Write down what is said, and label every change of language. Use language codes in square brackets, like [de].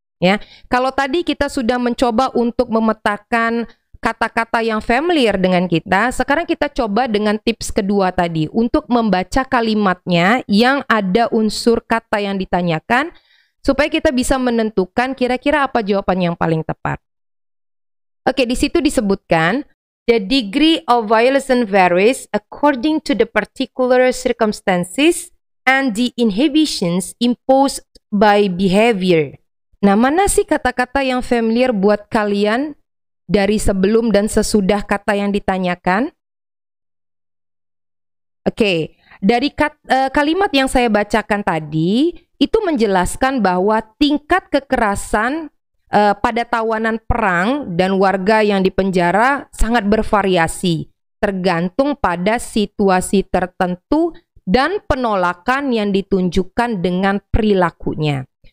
[id] Ya, kalau tadi kita sudah mencoba untuk memetakan kata-kata yang familiar dengan kita, sekarang kita coba dengan tips kedua tadi untuk membaca kalimatnya yang ada unsur kata yang ditanyakan, supaya kita bisa menentukan kira-kira apa jawaban yang paling tepat. Oke, di situ disebutkan, [en] the degree of violation varies according to the particular circumstances and the inhibitions imposed by behavior. [id] Nah, mana sih kata-kata yang familiar buat kalian dari sebelum dan sesudah kata yang ditanyakan? Oke, dari kalimat yang saya bacakan tadi, itu menjelaskan bahwa tingkat kekerasan pada tawanan perang dan warga yang dipenjara sangat bervariasi, tergantung pada situasi tertentu dan penolakan yang ditunjukkan dengan perilakunya.